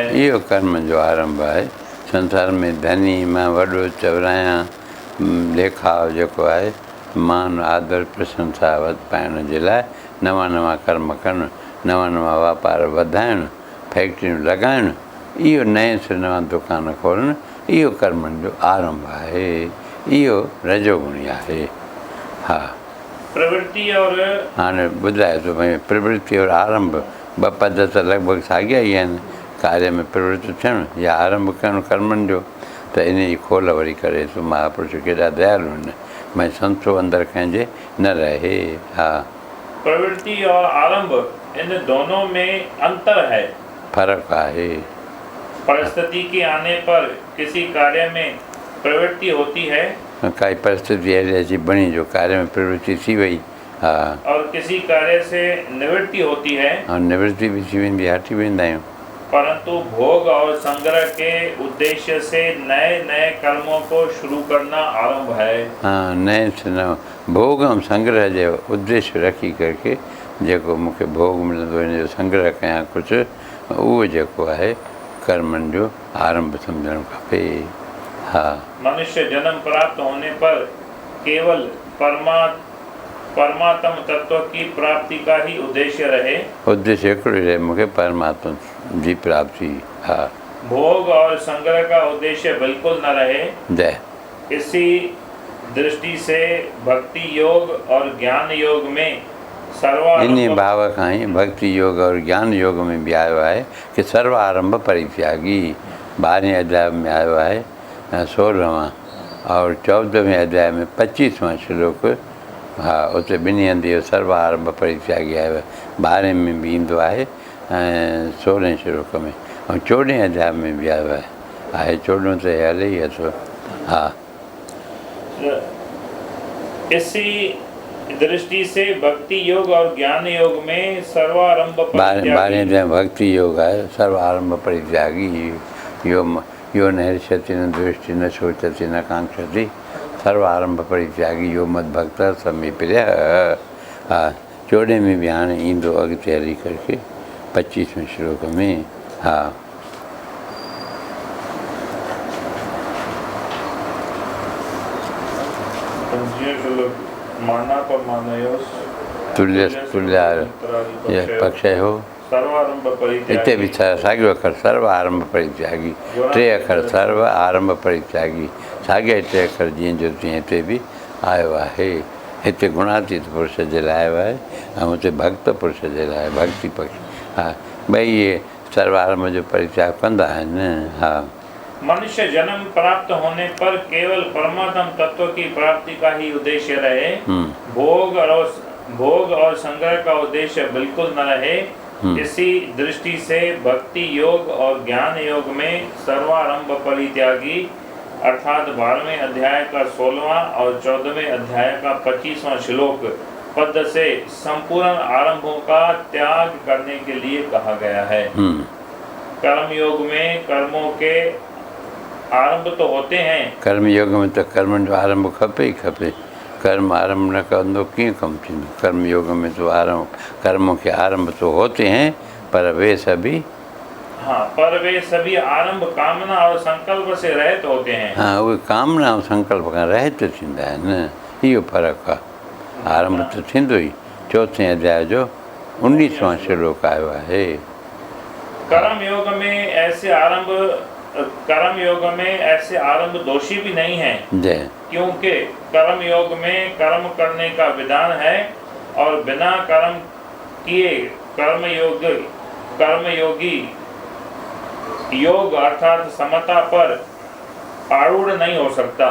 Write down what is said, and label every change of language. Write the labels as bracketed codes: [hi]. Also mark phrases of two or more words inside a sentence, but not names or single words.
[sd] इहो कर्म जो आरंभ आहे। संसार में धनी मां वॾो चवरायां ॾेखाव जेको आहे मान आदर प्रशंसा पाइण जे लाइ नवां नवां कर्म करणु, नवां नवां वापार वधाइणु, फैक्ट्रियूं लॻाइणु, इहो नए से नवां दुकान खोलणु, इहो कर्मनि जो आरंभ आहे। इहो रजोगुणी आहे। हा [hi] प्रवृत्ति और [sd] हाणे ॿुधाए थो भई प्रवृत्ति और आरंभ ॿ पद त लॻभॻि साॻिया ई आहिनि। कार्य में प्रवृत्त थियणु या आरंभ करणु कर्मनि जो, त इन जी खोल वरी करे थो महापुरुष केॾा दयालु आहिनि। भई संतो अंदरि कंहिंजे न रहे। हा [hi] प्रवृत्ति और आरंभ इन दोनों में अंतर है, [sd] फ़र्क़ु आहे। [hi] परिस्थिति के आने पर किसी कार्य में प्रवृत्ति होती है [sd] काई परिस्थिति अहिड़ी अची बणी जो कार्य में प्रवृत्ति थी वई। हा [hi] और किसी कार्य से निवृत्ति होती है। [sd] ऐं निवृत्ति बि थी वेंदी, हटी वेंदा आहियूं। [hi] परंतु भोग और संग्रह के उद्देश्य से नए नए कर्मों को शुरू करना आरंभ है। [sd] हाँ नए से नओं भोग ऐं संग्रह जो उद्देश्य रखी करके जेको मूंखे भोग मिलंदो इन जो संग्रह कयां कुझु, उहो जेको आहे कर्मनि जो आरंभ सम्झणु खपे। हा [hi] मनुष्य जन्म प्राप्त होने पर केवल परमात्म तत्व की प्राप्ति का ही उद्देश्य रहे। [sd] उद्देश्य हिकिड़ो ई रहे मूंखे परमात्मा जी प्राप्ति। हा [hi] भोग और संग्रह का उद्देश्य बिल्कुल न रहे। जय इसी दृष्टि से भक्ति योग और ज्ञान योग में [sd] इन भाव खां ई [hi] भक्ति योग और ज्ञान योग [sd] में बि आयो आहे कि सर्व आरंभ परित्यागी। 12वें अध्याय में आयो आहे 16वां और 14वें अध्याय में 25वां श्लोक। हा उते ॿिन्ही हंधि इहो सर्व आरंभ परित्यागी आयो आहे। 12वें में बि ईंदो आहे ऐं 16वें श्लोक में, ऐं 14वें अध्याय में बि आयो आहे 14 त हले ई अथव। हा [hi] इसी दृष्टि से भक्ति योग और ज्ञान योग में सर्वारंभ [sd] 12वें अध्याय भक्ति योग आहे सर्वारंभ परित्यागी। [sa] यो न हृष्यति न द्वेष्टि न शोचति न कांक्षति सर्वारंभ परित्यागी यो मद भक्त समीप्य। [sd] हा 14 में बि हाणे ईंदो अॻिते हली करके 25वें श्लोक में। हा तुल्य पक्षयो हिते बि साॻियो अखर सर्व आरंभ परित्यागी। 3 अखर सर्व आरंभ परित्यागी साॻिया 3 अखर जीअं जो तीअं हिते बि आयो आहे। हिते गुणातीत पुरुष जे लाइ आयो आहे ऐं हुते भक्त पुरुष जे लाइ भक्ति पक्ष। हा ॿई इहे सर्व आरंभ जो परित्याग कंदा आहिनि। हा [hi] मनुष्य जन्म प्राप्त होने पर केवल परमात्म तत्व की प्राप्ति का ही उद्देश्य रहे। भोग और संग्रह का उद्देश्य बिल्कुल न रहे। इसी दृष्टि से भक्ति योग और ज्ञान योग में सर्वारंभ परित्यागी अर्थात 12वें अध्याय का 16वां और 14वें अध्याय का 25वां श्लोक पद से संपूर्ण आरंभों का त्याग करने के लिए कहा गया है। कर्म योग में कर्मों के आरंभ तो होते हैं। [sd] कर्म योग में तो कर्म जो आरंभ खपे ही खपे। कर्म आरंभ न कंदो कीअं कमु थींदो। [hi] कर्म योग में तो आरंभ कर्मों के आरंभ तो होते हैं पर वे सभी पर वे सभी आरंभ कामना और संकल्प से रहित होते हैं। [sd] हाँ, उहे [hi] कामना और संकल्प [sd] खां रहित थींदा आहिनि। इहो फ़र्क़ु आहे। आरंभ तो थींदो ई। 4थे अध्याय जो 19वां श्लोक आयो आहे। [hi] कर्म योग में ऐसे आरंभ दोषी भी नहीं है। जय। क्योंकि कर्म योग में कर्म करने का विधान है और बिना कर्म किए कर्मयोगी योग अर्थात समता पर आरूढ़ नहीं हो सकता।